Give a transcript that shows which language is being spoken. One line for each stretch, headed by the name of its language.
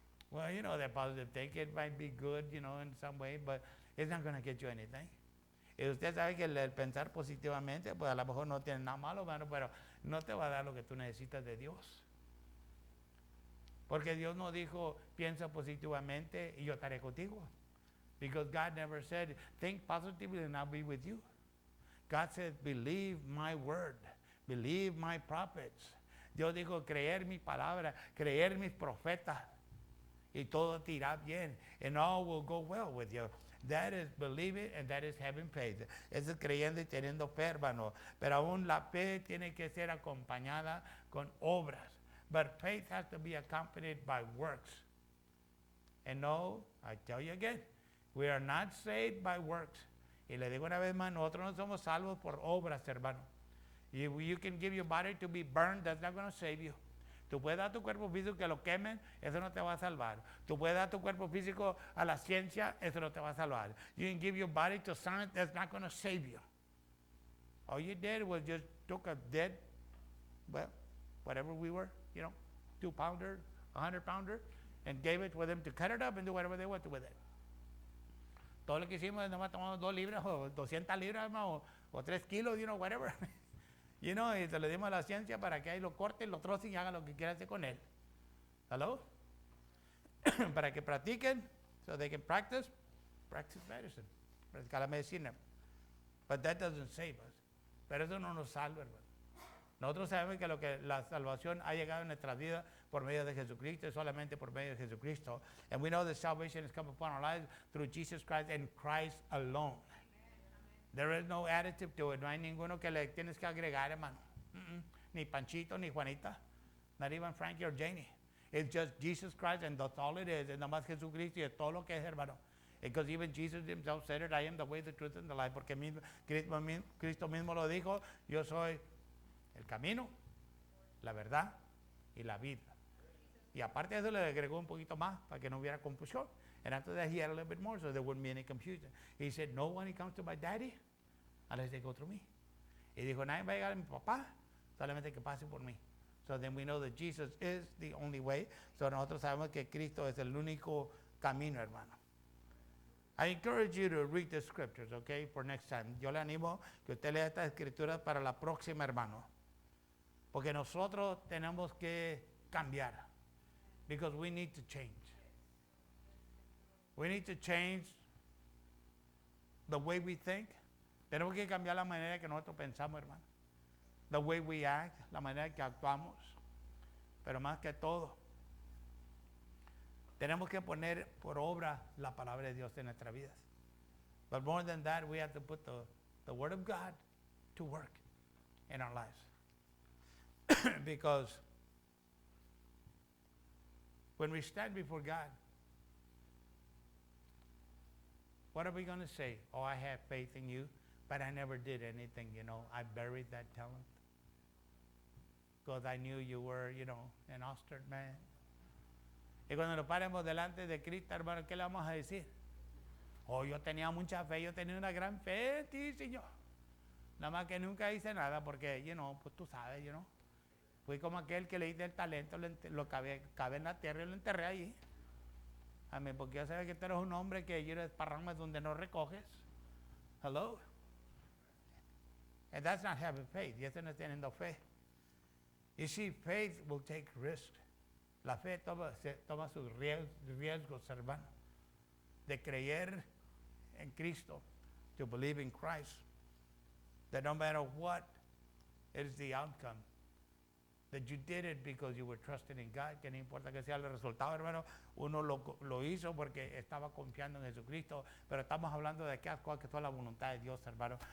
English: Well, that positive thinking might be good, in some way, but it's not going to get you anything.
Spanish: Y usted sabe que el pensar positivamente, pues a lo mejor no tiene nada malo, hermano, pero no te va a dar lo que tú necesitas de Dios. Porque Dios no dijo, piensa positivamente y yo estaré contigo.
English: Because God never said, think positively and I'll be with you. God said, believe my word. Believe my prophets.
Spanish: Dios dijo, creer mi palabra, creer mis profetas. Y todo te irá bien.
English: And all will go well with you. That is believing and that is having faith.
Spanish: Eso es creyendo y teniendo fe, hermano. Pero aún la fe tiene que ser acompañada con obras.
English: But faith has to be accompanied by works. And no, I tell you again, we are not saved by works.
Spanish: Y le digo una vez más, nosotros no somos salvos por obras, hermano.
English: You can give your body to be burned, that's not going to save you.
Spanish: Tú puedes dar tu cuerpo físico que lo quemen, eso no te va a salvar. Tú puedes dar tu cuerpo físico a la ciencia, eso no te va a salvar.
English: You can give your body to science, that's not going to save you. All you did was just took a dead, well, whatever we were, 2-pounder, 100-pounder, and gave it for them to cut it up and do whatever they want with it.
Spanish: Todo lo que hicimos es nomás tomamos 2 libras o 200 libras o 3 kilos, whatever. Y se lo dimos a la ciencia para que ahí lo corten, lo trocen y hagan lo que quieran hacer con él. ¿Hello? Para que practiquen,
English: so they can practice medicine.
Spanish: Practicar la medicina.
English: But that doesn't save us.
Spanish: Pero eso no nos salva, hermano. Nosotros sabemos que la salvación ha llegado en nuestras vidas por medio de Jesucristo, solamente por medio de Jesucristo.
English: And we know that salvation has come upon our lives through Jesus Christ and Christ alone. There is no additive to it.
Spanish: No hay ninguno que le tienes que agregar, hermano. Ni Panchito, ni Juanita.
English: Not even Frankie or Janie. It's just Jesus Christ and that's all it is.
Spanish: Es nada más Jesucristo y es todo lo que es, hermano.
English: Because even Jesus himself said it, I am the way, the truth, and the life.
Spanish: Porque Cristo mismo lo dijo, yo soy el camino, la verdad y la vida. Y aparte de eso le agregó un poquito más para que no hubiera confusión.
English: And after that, he had a little bit more so there wouldn't be any confusion. He said, no one comes to my daddy unless they go through me.
Spanish: Y dijo, nadie va a llegar a mi papá, solamente que pase por mí.
English: So then we know that Jesus is the only way.
Spanish: So nosotros sabemos que Cristo es el único camino, hermano.
English: I encourage you to read the scriptures, okay, for next time.
Spanish: Yo le animo que usted lea estas escrituras para la próxima, hermano. Porque nosotros tenemos que cambiar.
English: Because we need to change. We need to change the way we think,
Spanish: Tenemos que cambiar la manera que nosotros pensamos, hermano.
English: The way we act,
Spanish: la manera que actuamos. Pero más que todo, tenemos que poner por obra la palabra de Dios en nuestras vidas.
English: But more than that, we have to put the Word of God to work in our lives. Because when we stand before God, what are we going to say? Oh, I have faith in you, but I never did anything, I buried that talent. Because I knew you were, an ostrich man.
Spanish: Y cuando nos paremos delante de Cristo, hermano, ¿qué le vamos a decir? Oh, yo tenía mucha fe, yo tenía una gran fe en ti, Señor. Nada más que nunca hice nada porque, pues tú sabes, fui como aquel que le hice el talento, lo cabe en la tierra y lo enterré allí. Amén, porque yo sé que tú eres un hombre que esparramas donde no recoges.
English: Hello. And that's not having faith.
Spanish: Y eso no es teniendo fe.
English: You see, faith will take risk.
Spanish: La fe toma sus riesgos, hermano, de creer en Cristo,
English: to believe in Christ, that no matter what is the outcome, that you did it because you were trusting in God,
Spanish: que no importa que sea el resultado, hermano, uno lo hizo porque estaba confiando en Jesucristo, pero estamos hablando de aquellas cosas que son la voluntad de Dios, hermano.